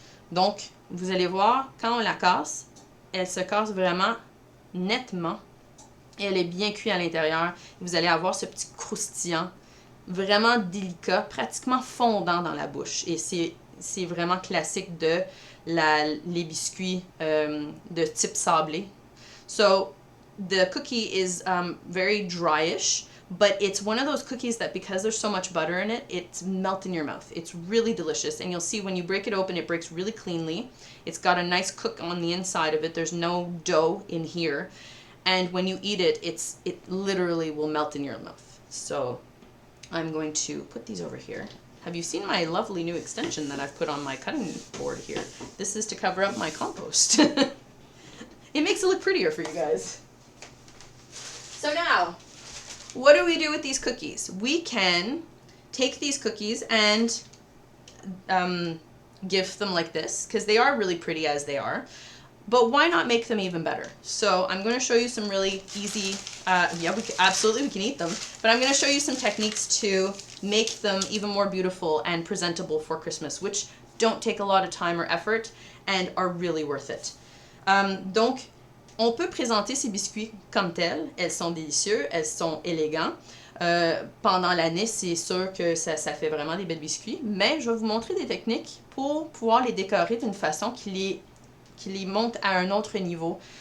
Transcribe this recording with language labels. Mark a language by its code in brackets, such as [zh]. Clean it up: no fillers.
[fr] Donc, vous allez voir, quand on la casse, elle se casse vraiment nettement. Et elle est bien cuite à l'intérieur. Vous allez avoir ce petit croustillant vraiment délicat, pratiquement fondant dans la bouche. Et c'est vraiment classique de les biscuits de type sablé. [en] So, the cookie is very dryish. But it's one of those cookies that because there's so much butter in it, it's melt in your mouth. It's really delicious. And you'll see when you break it open, it breaks really cleanly. It's got a nice cook on the inside of it. There's no dough in here. And when you eat it, it literally will melt in your mouth. So I'm going to put these over here. Have you seen my lovely new extension that I've put on my cutting board here? This is to cover up my compost. It makes it look prettier for you guys. So now, what do we do with these cookies? We can take these cookies and give them like this, because they are really pretty as they are. But why not make them even better? So I'm going to show you some really easy, absolutely we can eat them, but I'm going to show you some techniques to make them even more beautiful and presentable for Christmas, which don't take a lot of time or effort and are really worth it. [fr] Donc, on peut présenter ces biscuits comme tels. Elles sont délicieux, elles sont élégants. Pendant l'année, c'est sûr que ça fait vraiment des belles biscuits. Mais je vais vous montrer des techniques pour pouvoir les décorer d'une façon qui les monte à un autre niveau.